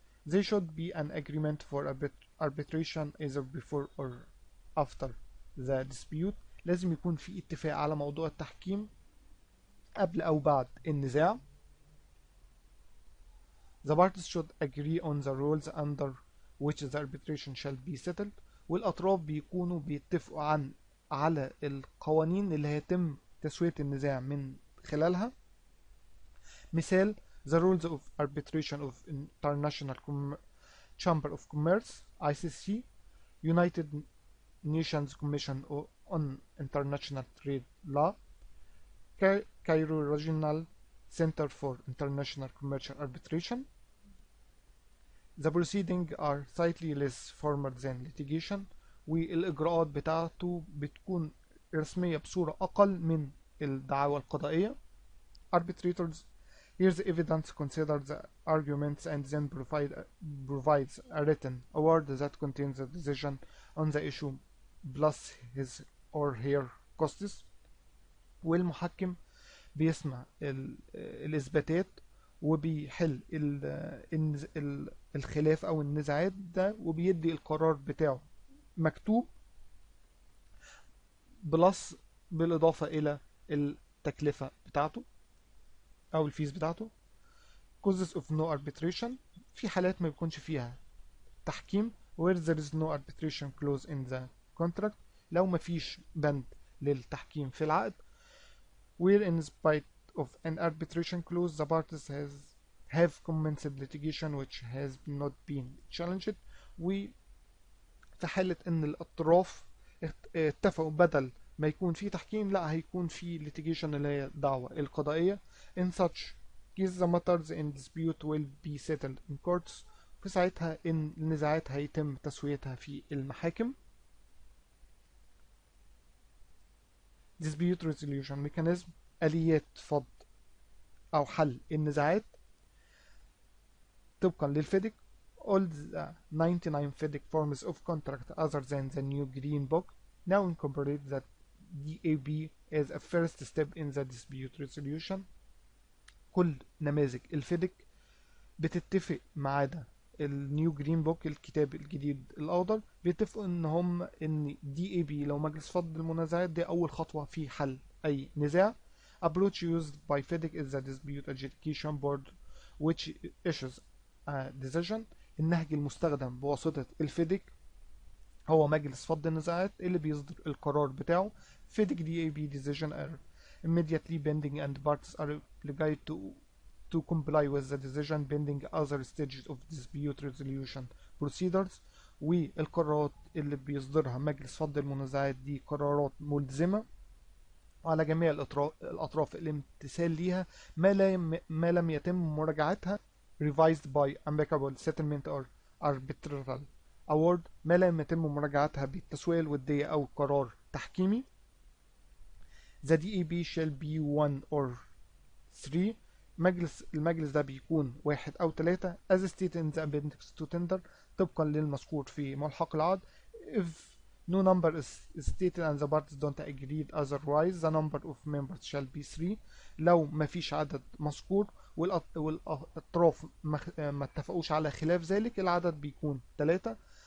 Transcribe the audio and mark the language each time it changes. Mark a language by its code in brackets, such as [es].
[en] There should be an agreement for arbitration either before or after the dispute. [ar] لازم يكون في اتفاق على موضوع التحكيم قبل أو بعد النزاع. [en] The parties should agree on the rules under which the arbitration shall be settled. [ar] والأطراف بيكونوا بيتفقوا على القوانين اللي هيتم تسوية النزاع من خلالها. مثال [en] the rules of arbitration of International Chamber of Commerce ICC, United Nations Commission on International Trade Law, Cairo Regional Center for International Commercial Arbitration. The proceedings are slightly less formal than litigation. [ar] والإجراءات بتاعته بتكون رسمية بصورة أقل من الدعاوى القضائية. [en] Arbitrators hear the evidence, consider the arguments, and then provides a written award that contains the decision on the issue plus his or her costs. [ar] والمحكم بيسمع الإثباتات وبيحل الخلاف أو النزاعات ده وبيدي القرار بتاعه مكتوب بلس بالإضافة إلى التكلفة بتاعته أو الفيز بتاعته. [en] causes of no arbitration، [ar] في حالات ما بيكونش فيها تحكيم [en] where there is no arbitration clause in the contract، [ar] لو ما فيش بند للتحكيم في العقد. [en] where in spite of an arbitration clause the parties have commenced litigation which has not been challenged. [ar] وفي حالة ان الاطراف اتفقوا بدل ما يكون في تحكيم لا هيكون في litigation اللي هي الدعوة القضائية. [en] in such case the matters in dispute will be settled in courts، [ar] في ساعتها ان النزاعات هيتم تسويتها في المحاكم. [en] dispute resolution mechanism، [ar] آليات فض أو حل النزاعات طبقا للفيديك. [en] all the 99 FIDIC forms of contract other than the new green book now incorporate that DAB as a first step in the dispute resolution. [ar] كل نماذج الفيديك بتتفق ما عدا النيو جرين بوك الكتاب الجديد الأخضر بيتفقوا ان DAB لو مجلس فض المنازعات دي أول خطوة في حل أي نزاع. [en] approach used by FIDIC is the dispute adjudication board which issues a decision. [ar] النهج المستخدم بواسطة الفيديك هو مجلس فض النزاعات اللي بيصدر القرار بتاعه. [en] FIDIC DAB decision are immediately pending and parties are obliged to comply with the decision pending other stages of dispute resolution procedures. [ar] والقرارات اللي بيصدرها مجلس فض المنازعات دي قرارات ملزمة على جميع الأطراف الامتثال ليها ما لم يتم مراجعتها [en] revised by amicable settlement or arbitral award، [ar] ما لم يتم مراجعتها بالتسوية الودية أو قرار تحكيمي. [en] The DAB shall be 1 or 3، [ar] المجلس ده بيكون 1 أو 3 [en] as stated in the appendix to tender، [ar] طبقا للمذكور في ملحق العقد. [en] if no number is stated and the parties don't agree otherwise the number of members shall be 3، [ar] لو ما فيش عدد مذكور والأطراف ما اتفقوش على خلاف ذلك العدد بيكون 3.